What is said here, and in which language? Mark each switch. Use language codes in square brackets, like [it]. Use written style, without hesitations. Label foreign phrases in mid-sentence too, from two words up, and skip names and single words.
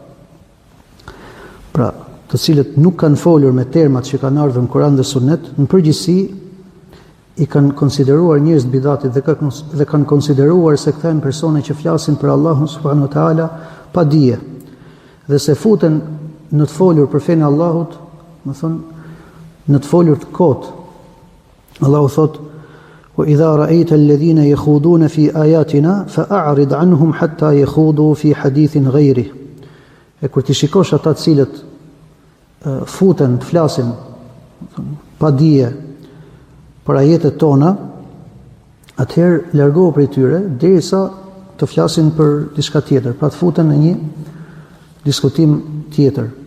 [sq] Pra, të cilët nuk kanë folur me termat që kanë ardhur në Kur'an dhe Sunet, në përgjithësi i kanë konsideruar njerëz bidatit dhe kanë konsideruar se këta janë persone që flasin për Allahun [ar] سبحانه وتعالى [sq] pa dije dhe se futen në të folur për fenë e Allahut, më thonë, në të folur të kotë. Allahu thot: [ar] "وإذا رأيت الذين يخوضون في آياتنا فأعرض عنهم حتى يخوضوا في حديث غيره." [sq] E kur ti shikosh ata të cilët futen të flasin pa dije për ajetet tona, atëherë largohu prej tyre derisa të të flasin për diçka tjetër, pra të futen në një diskutim tjetër.